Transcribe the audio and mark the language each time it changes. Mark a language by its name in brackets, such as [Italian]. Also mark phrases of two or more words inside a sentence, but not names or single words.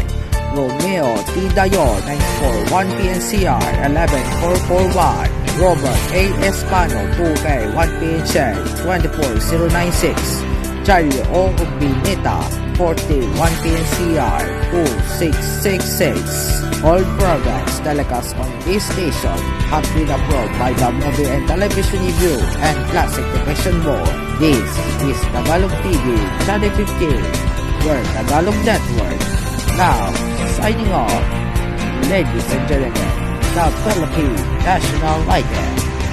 [English] Romeo T. Dayon, 941 PNCR 11441. Robert A. Espano, 2K 1 PHL 24096. Charlie O. Ubineta, 41 PNCR 2666. All programs telecast on this station have been approved by the Movie and Television Review and Classic Television Board. This is Tagalog TV Channel 15, your Tagalog Network. Now, signing off, ladies and gentlemen, the Philippine National Idol.